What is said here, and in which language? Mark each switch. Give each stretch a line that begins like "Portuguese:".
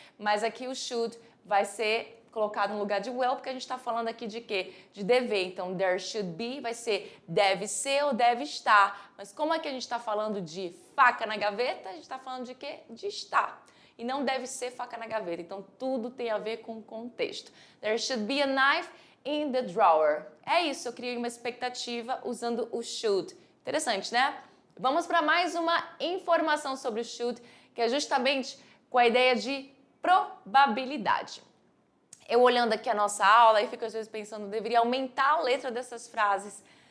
Portuguese: Mas aqui o should vai ser colocado no lugar de will, porque a gente está falando aqui de quê? De dever. Então,
English: there should be
Portuguese: vai ser deve ser ou deve estar. Mas como é que a gente está falando de faca na gaveta? A gente está falando de quê? De estar. E não deve ser faca na gaveta. Então, tudo tem a ver com o contexto.
English: There should be a knife in the drawer.
Portuguese: É isso, eu criei uma expectativa usando o should. Interessante, né? Vamos para mais uma informação sobre o should, que é justamente com a ideia de probabilidade. Eu olhando aqui a nossa aula e fico às vezes pensando, deveria aumentar a letra dessas frases.